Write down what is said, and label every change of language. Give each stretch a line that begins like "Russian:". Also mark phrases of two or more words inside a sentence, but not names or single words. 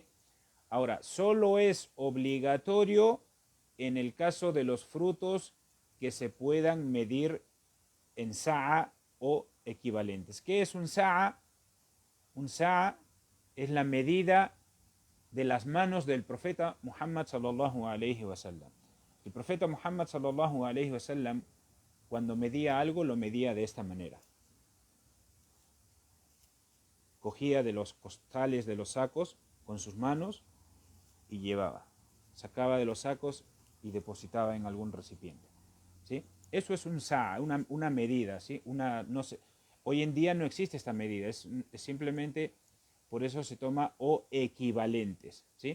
Spanish: Ahora, solo es obligatorio en el caso de los frutos que se puedan medir en sa'a o equivalentes. ¿Qué es un sa'a? Un sa'a es la medida de las manos del profeta Muhammad
Arabic: صلى الله عليه وسلم.
Spanish: El profeta Muhammad
Arabic: صلى الله عليه وسلم,
Spanish: cuando medía algo, lo medía de esta manera. Cogía de los costales de los sacos con sus manos y llevaba. Sacaba de los sacos y depositaba en algún recipiente, ¿sí? Eso es un sa'a, una medida, ¿sí? No sé, hoy en día no existe esta medida, es simplemente, por eso se toma o equivalentes, ¿sí?